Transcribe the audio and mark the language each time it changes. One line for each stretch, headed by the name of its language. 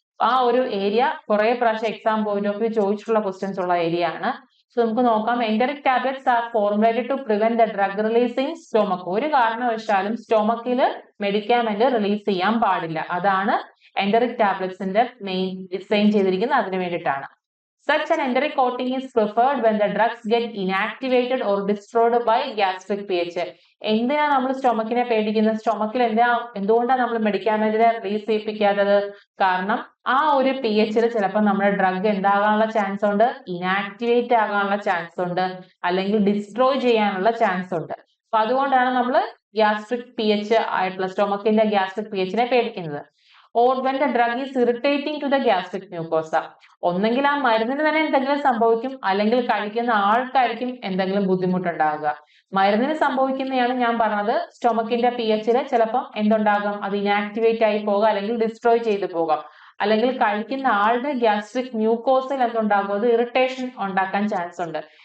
Malayalam: ആ ഒരു ഏരിയ കുറെ പ്രാവശ്യം എക്സാം പോയിന്റ് ഓഫ് വ്യൂ ചോദിച്ചിട്ടുള്ള ക്വസ്റ്റ്യൻസ് ഉള്ള ഏരിയ ആണ്. സോ നമുക്ക് നോക്കാം.
English: Enteric tablets are formulated to prevent the drug releasing stomach.
Malayalam: ഒരു കാരണവശാലും സ്റ്റൊമക്കിൽ മെഡിക്കാമെന്റ് റിലീസ് ചെയ്യാൻ പാടില്ല. അതാണ് എൻഡറിക് ടാബ്ലറ്റ്സിന്റെ മെയിൻ ഡിസൈൻ ചെയ്തിരിക്കുന്നത്, അതിന് വേണ്ടിയിട്ടാണ്.
English: Such an enteric coating is preferred when the drugs get inactivated or destroyed by gastric pH.
Malayalam: എന്തിനാ നമ്മൾ സ്റ്റൊമക്കിനെ പേടിക്കുന്നത്? സ്റ്റൊമക്കിൽ എന്തുകൊണ്ടാണ് നമ്മൾ മെഡിക്കാമെന്റിനെ റിലീസ് ചെയ്യിപ്പിക്കാത്തത്? കാരണം ആ ഒരു pH ചിലപ്പോൾ നമ്മുടെ ഡ്രഗ് എന്താകാനുള്ള ചാൻസ് ഉണ്ട്, ഇനാക്ടിവേറ്റ് ആകാനുള്ള ചാൻസ് ഉണ്ട്, അല്ലെങ്കിൽ ഡിസ്ട്രോയ് ചെയ്യാനുള്ള ചാൻസ് ഉണ്ട്. അപ്പൊ അതുകൊണ്ടാണ് നമ്മൾ ഗ്യാസ്ട്രിക് pH ആയിട്ടുള്ള സ്റ്റൊമക്കിന്റെ ഗ്യാസ്ട്രിക് pHനെ പേടിക്കുന്നത്.
English: Or when the drug is irritating to the gastric mucosa.
Malayalam: ഒന്നെങ്കിൽ ആ മരുന്നിന് തന്നെ എന്തെങ്കിലും സംഭവിക്കും, അല്ലെങ്കിൽ കഴിക്കുന്ന ആൾക്കാർക്കും എന്തെങ്കിലും ബുദ്ധിമുട്ടുണ്ടാകുക. മരുന്നിന് സംഭവിക്കുന്നതാണ് ഞാൻ പറഞ്ഞത്, സ്റ്റൊമക്കിന്റെ pH ചിലപ്പോൾ എന്തുണ്ടാകും, അത് ഇനാക്ടിവേറ്റ് ആയി പോകാം, അല്ലെങ്കിൽ ഡിസ്ട്രോയ് ചെയ്തു പോകാം. അല്ലെങ്കിൽ കഴിക്കുന്ന ആളുടെ ഗ്യാസ്ട്രിക് മ്യൂക്കോസിൽ എന്തുണ്ടാകും, അത് ഇറിറ്റേഷൻ ഉണ്ടാക്കാൻ ചാൻസ് ഉണ്ട്.